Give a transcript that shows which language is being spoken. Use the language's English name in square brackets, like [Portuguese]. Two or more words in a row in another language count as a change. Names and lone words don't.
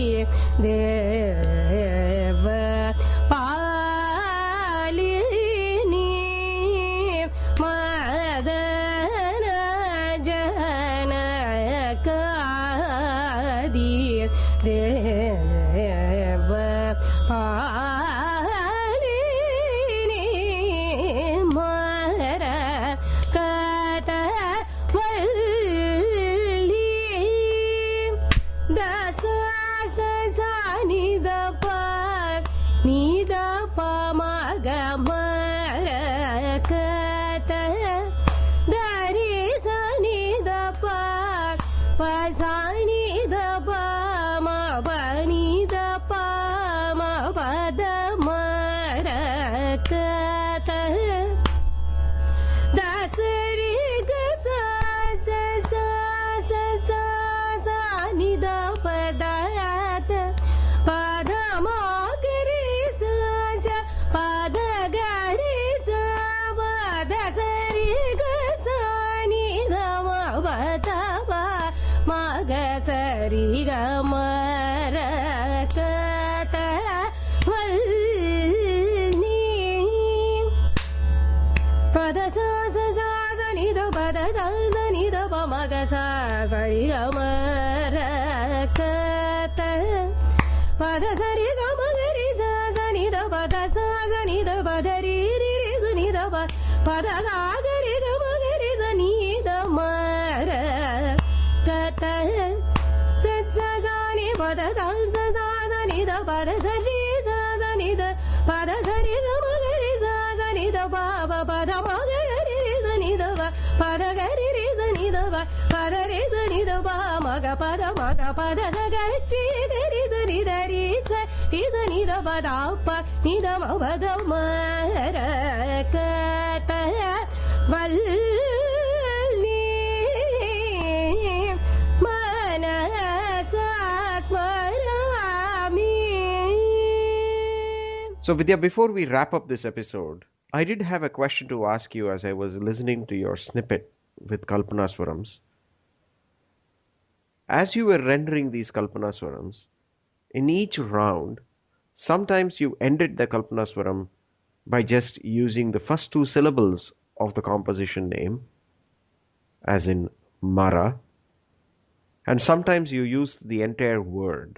[Sanskrit] Deva Palini Madana Janakadi Deva Palini Mara Kata Valli Dasa Sa Ni Da Pa Ni Da Pa Ma Ga Mara Kata Dari Sa Ni Da Pa Pa Sa Ni Da Pa Ma Pa Ni Da Pa Ma Pa Da Mara Kata Dasari Ga Sa Sa Sa Sa Sa Sa Ni Da Pa Da Da Pa Da Ma Ga Ri Sa Sa Pa Da Ga Ri Sa Pa Da Sa Ri Ga Sa Ni Da Ma Pa Da Pa Ma Ga Sa Ri Ga Ma Ra Ka Ta Valli Pada sa sa sa sa ni da pada sa sa ni da pa ma ga sa sa ri ga ma ra ka ta pada sa ri ga ma ga ri sa sa ni da pada sa sa ni da pa da ri ri ri sa ni da pa pada ga ga ri ga ma ga ri sa ni da ma ra ka ta sa sa sa ni pada sa sa sa sa ni da pada sa ri sa sa ni da pada sa ri ga ma ga ri sa sa ni da pa pa pa da ma ga ri ri sa ni da pa pa da ga ri ri sa ni da pa pa da ri sa ni da pa ma ga pa da sa ga ri ga ri sa ni da ri sa ni da pa da pa ni da ma pa da ma ra ka ta valli manasa smarami. [English] So, Vidya, before we wrap up this episode, I did have a question to ask you as I was listening to your snippet with Kalpanaswarams. As you were rendering these Kalpanaswarams, in each round, sometimes you ended the Kalpanaswaram by just using the first two syllables of the composition name, as in Mara, and sometimes you used the entire word.